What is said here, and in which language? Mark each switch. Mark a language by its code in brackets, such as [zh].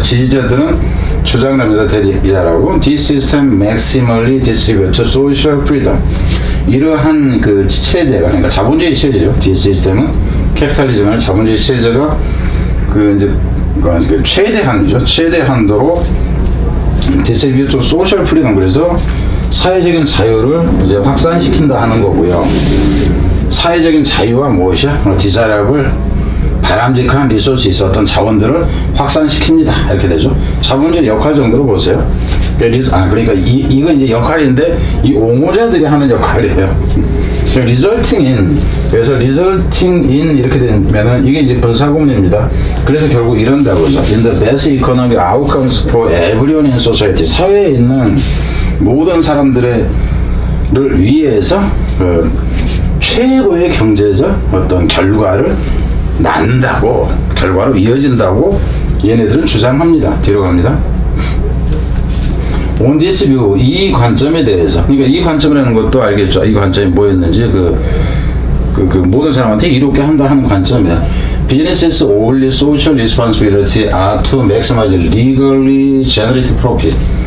[ko] 지지자들은 주장을 합니다. [en] 대리라고. This system maximally distributes social freedom. [ko] 이러한 그 체제가, 그러니까 자본주의 체제죠. [en] This system [ko] 은 캐피탈리즘은 자본주의 체제가 그 이제 최대한이죠. 최대한도로 distributes social freedom. 그래서 사회적인 자유를 이제 확산시킨다 하는 거고요. 사회적인 자유와 무엇이야? 디자이러블, 바람직한 리소스, 있었던 자원들을 확산시킵니다. 이렇게 되죠. 자본주의 역할 정도로 보세요. 그러니까 이거 이제 역할인데 이 옹호자들이 하는 역할이에요. [en] resulting in, [ko] 그래서 [en] resulting in [ko] 이렇게 되면은 이게 이제 분사구문입니다. 그래서 결국 이런다고 하죠. [en] In the best economic outcomes for everyone in society, [ko] 사회에 있는 모든 사람들을 위해서 최고의 경제적 어떤 결과를 낳는다고, 결과로 이어진다고 얘네들은 주장합니다. 뒤로 갑니다. [en] On this view, [ko] 이 관점에 대해서, 그러니까 이 관점이라는 것도 알겠죠. 이 관점이 뭐였는지 그 모든 사람한테 이롭게 한다 하는 관점이야. [en] Businesses only social responsibility are to maximize legally generated profit.